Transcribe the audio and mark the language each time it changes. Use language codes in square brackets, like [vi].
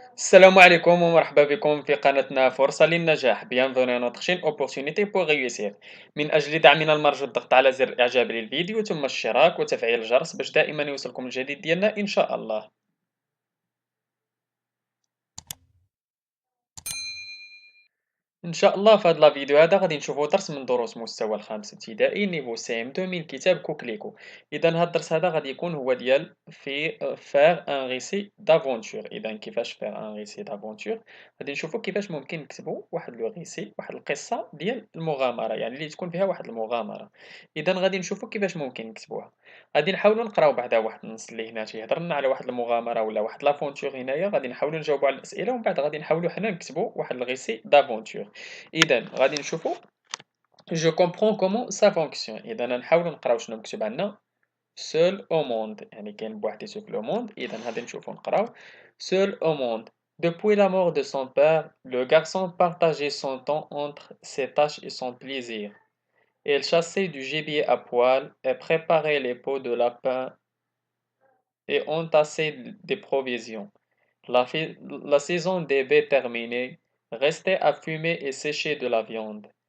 [ar] السلام عليكم ومرحبا بكم في قناتنا فرصة للنجاح. [fr] Bienvenue à notre chaîne Opportunité pour réussir. [ar] من أجل دعمنا المرجو الضغط على زر إعجاب للفيديو ثم الاشتراك وتفعيل الجرس باش دائما يوصلكم الجديد ديالنا إن شاء الله. إن شاء الله في هاد لا فيديو هذا غادي نشوفوا درس من دروس مستوى الخامس ابتدائي نيفو سي ام 2 من كتاب كوكليكو. اذا هاد الدرس هذا غادي يكون هو ديال في [fr] فير ان ريسي دافونتور. [ar] اذا كيفاش [fr] فير ان ريسي دافونتور، [ar] غادي نشوفوا كيفاش ممكن نكتبوا واحد لو ريسي، واحد القصه ديال المغامره، يعني اللي تكون فيها واحد المغامره. اذا غادي نشوفوا كيفاش ممكن نكتبوها. غادي نحاولوا نقراو بعدا واحد النص اللي هنا تيهضر لنا على واحد المغامره ولا واحد لافونتور هنايا، غادي نحاولوا نجاوبوا على الاسئله ومن بعد غادي نحاولوا حنا نكتبوا واحد الريسي دافونتور. إذا غادي نشوفوا [fr] je comprends comment ça fonctionne. [ar] إذا نحاولوا نقراو شنو مكتوب عندنا. [fr] seul au monde، [ar] يعني كاين بوحديتو في لو موند. إذا غادي نشوفوا نقراو [fr] seul au monde. Depuis la mort de son père, le garçon partageait son temps entre ses tâches et son plaisir. Il chassait du gibier à poil et préparait les pots de lapin et entassait des provisions. La saison des baies terminée, restait à fumer et sécher de la viande.